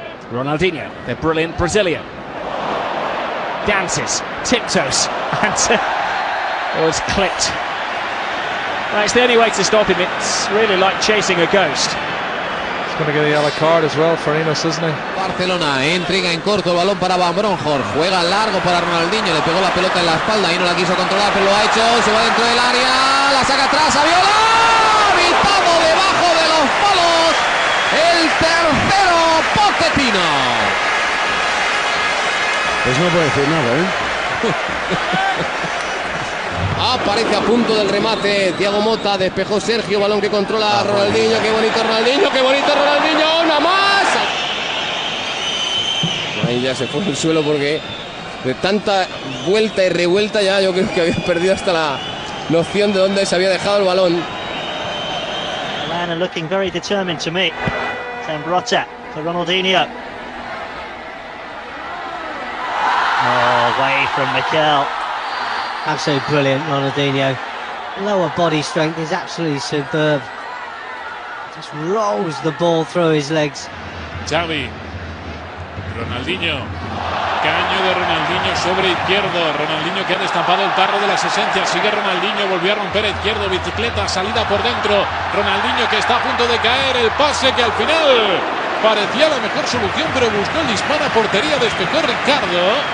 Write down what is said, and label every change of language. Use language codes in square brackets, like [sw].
[en] Ronaldinho, the brilliant Brazilian. Dances, tiptoes, and was clipped. Well, it's the only way to stop him. It's really like chasing a ghost. He's going to get a yellow card as well for Enos, isn't he? [es] Barcelona entrega en corto el balón para Van Bronckhorst, juega largo para Ronaldinho, le pegó la pelota en la espalda y no la quiso controlar, pero lo ha hecho, se va dentro del área, la saca atrás, Saviola, pitado debajo de los palos, el tercero Pochettino. Pues no puede decir nada, ¿eh? Aparece a punto del remate Thiago Motta, despejó Sergio, balón que controla Ronaldinho, qué bonito Ronaldinho, una más. Ahí ya se fue al suelo porque de tanta vuelta y revuelta ya yo creo que había perdido hasta la noción de dónde se había dejado el balón. [en] Lana looking very determined to me. Zambrotta for Ronaldinho. Oh, away from Mikel. Absolutely brilliant, Ronaldinho. Lower body strength is absolutely superb. Just rolls the ball through his legs. [es] Xavi, Ronaldinho, caño de Ronaldinho sobre izquierdo, Ronaldinho que ha destapado el tarro de las esencias, sigue Ronaldinho, volvió a romper izquierdo, bicicleta, salida por dentro, Ronaldinho que está a punto de caer, el pase que al final parecía la mejor solución, pero buscó el disparo a portería, despejó Ricardo.